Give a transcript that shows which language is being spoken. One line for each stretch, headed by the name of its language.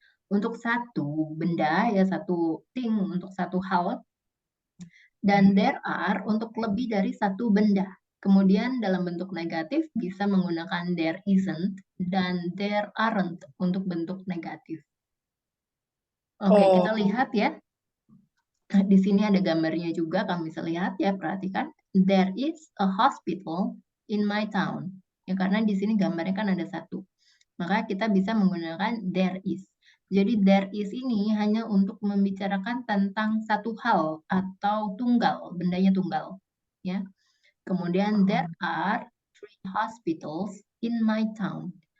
Indonesian: Untuk satu benda ya, satu thing untuk satu hal, dan there are untuk lebih dari satu benda. Kemudian dalam bentuk negatif bisa menggunakan there isn't dan there aren't untuk bentuk negatif. Oke, kita Oh. lihat ya. Di sini ada gambarnya juga, kamu bisa lihat ya, perhatikan.
English: there is a hospital in my town.
Indonesian: Ya, karena di sini gambarnya kan ada satu. Maka kita bisa menggunakan there is. Jadi there is ini hanya untuk membicarakan tentang satu hal atau tunggal, bendanya tunggal. Ya. Kemudian
English: there are 3 hospitals in my town.